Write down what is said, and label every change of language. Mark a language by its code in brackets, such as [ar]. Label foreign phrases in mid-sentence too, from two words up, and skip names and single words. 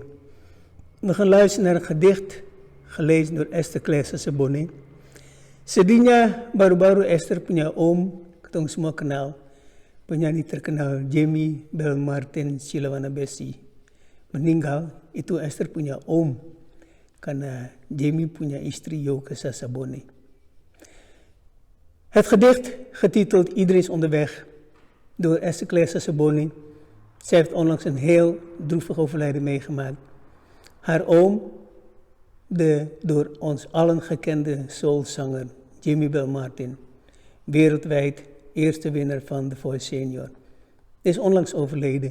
[nl] We gaan luisteren naar een gedicht gelezen door Esther Claire Sasabone. [abs] Sedihnya baru-baru Esther punya om, kita semua kenal, penyanyi terkenal Jamie Bell Martin Silawanabesi. Meninggal, itu Esther punya om, karena Jamie punya istri Joke Sasabone. [nl] Het gedicht, getiteld Iedereen is onderweg, door Esther Claire Sasabone. Zij heeft onlangs een heel droevig overlijden meegemaakt. Haar oom, de door ons allen gekende soulzanger Jamie Bell Martin, wereldwijd eerste winnaar van The Voice Senior, is onlangs overleden.